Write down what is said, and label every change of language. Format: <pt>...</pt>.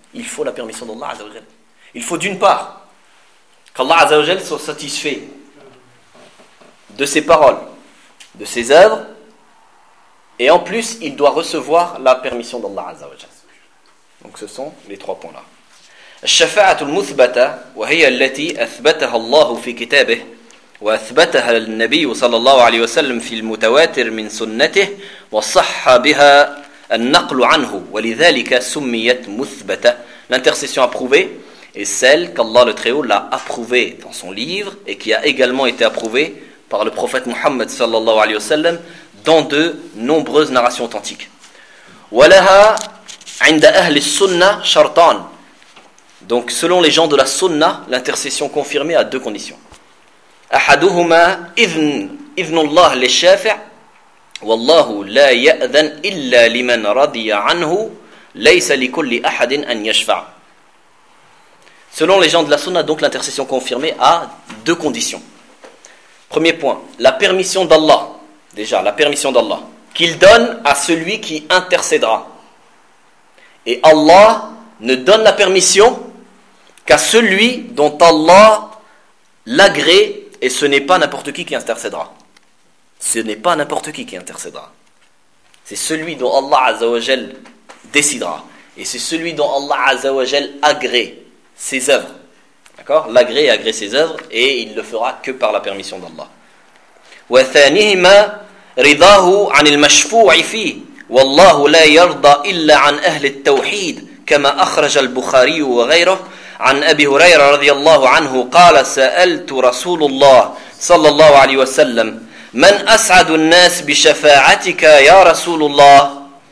<fr>Il faut la permission d'Allah azza wa jalla. Il faut d'une part qu'Allah azza wa jalla soit satisfait de ses paroles, de ses œuvres, et en plus, il doit recevoir la permission d'Allah azza wa jalla. Donc ce sont les trois points-là.</fr> <ar>الشفاعه المثبته وهي التي اثبتها الله في كتابه واثبتها النبي صلى الله عليه وسلم في المتواتر من سنته وصح بها النقل عنه ولذلك سميت مثبته.</ar> <fr>L'intercession approuvée est celle qu'Allah le Très-Haut l'a approuvée dans son livre et qui a également été approuvée par le prophète Mohammed صلى الله عليه وسلم dans de nombreuses narrations authentiques.</fr> <ar>ولها عند أهل السنة شرطان.</ar> <fr>Donc selon les gens de la sunna, l'intercession confirmée a deux conditions.</fr> <ar>أحدهما إذن الله للشافع والله لا يأذن إلا لمن رضي عنه ليس لكل أحد أن يشفع.</ar> <fr>Selon les gens de la sunna, donc l'intercession confirmée a deux conditions. Premier point, la permission d'Allah. Déjà, la permission d'Allah qu'il donne à celui qui intercédera. Et Allah ne donne la permission qu'à celui dont Allah l'agrée, et ce n'est pas n'importe qui intercédera. Ce n'est pas n'importe qui intercédera. C'est celui dont Allah Azza wa Jal décidera. Et c'est celui dont Allah Azza wa Jal agrée ses œuvres. D'accord ? L'agrée et agrée ses œuvres, et il le fera que par la permission d'Allah.</fr> <ar>وَثَانِهِمَا رِضَاهُ عَنِ الْمَشْفُوعِ فِيهِ والله لا يرضى إلا عن أهل التوحيد كما أخرج البخاري وغيره عن أبي هريرة رضي الله عنه قال سألت رسول الله صلى الله عليه وسلم من أسعد الناس بشفاعتك يا رسول الله</ar>